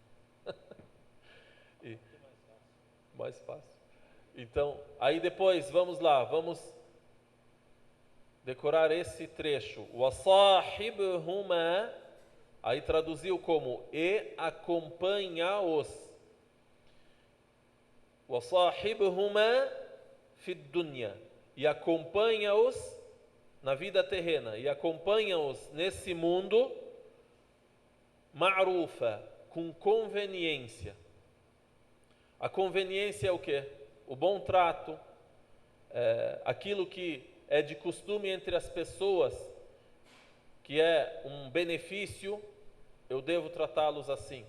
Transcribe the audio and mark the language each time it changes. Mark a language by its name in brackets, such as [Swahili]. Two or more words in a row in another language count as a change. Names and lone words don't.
[Portuguese] Mais fácil. Então, aí depois, vamos lá, vamos decorar esse trecho. وَصَاحِبْهُمَا, aí traduziu como e acompanha-os. [Arabic] وَصَاحِبْهُمَا فِي الدُّنْيَا, [Portuguese] e acompanha-os na vida terrena, e acompanha-os nesse mundo, ma'rufa, com conveniência. A conveniência é o quê? O bom trato, aquilo que é de costume entre as pessoas, que é um benefício, eu devo tratá-los assim.